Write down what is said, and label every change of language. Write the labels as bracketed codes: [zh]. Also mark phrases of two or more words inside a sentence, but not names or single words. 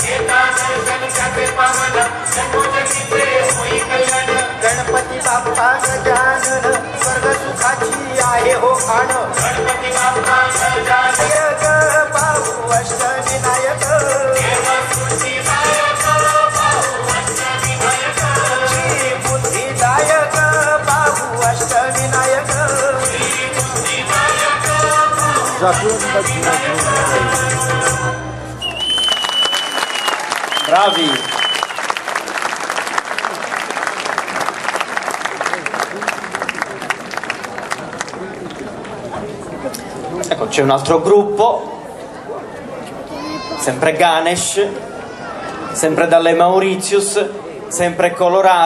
[mr] गणपती बाप्पा गजानन स्वर्ग सुखाची आहे हो खाण नायक बाबू अष्टविनायक श्री बुद्धिदायक बाबू अष्टविनायक [it] bravi. Ecco, c'è un altro gruppo, sempre Ganesh, sempre dalle Mauritius, sempre colorato.